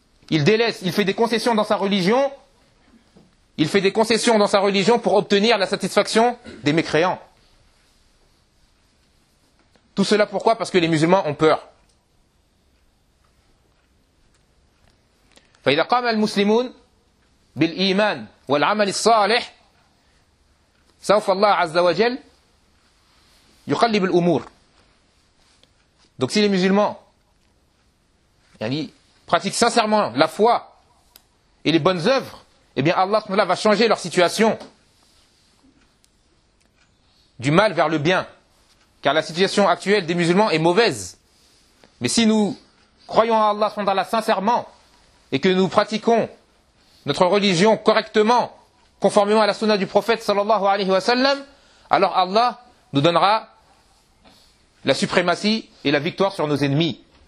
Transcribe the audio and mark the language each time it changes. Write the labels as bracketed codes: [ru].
[fr] Il délaisse, il fait des concessions dans sa religion. Il fait des concessions dans sa religion pour obtenir la satisfaction des mécréants. Tout cela pourquoi ? Parce que les musulmans ont peur. [ar] فإذا قام المسلمون بالإيمان والعمل الصالح سوف الله عز وجل يقلب الأمور. [fr] Donc si les musulmans pratiquent sincèrement la foi et les bonnes œuvres, eh bien Allah SWT va changer leur situation du mal vers le bien. Car la situation actuelle des musulmans est mauvaise. Mais si nous croyons en Allah SWT sincèrement et que nous pratiquons notre religion correctement, conformément à la sunna du prophète sallallahu alayhi wa sallam, alors Allah nous donnera la suprématie et la victoire sur nos ennemis.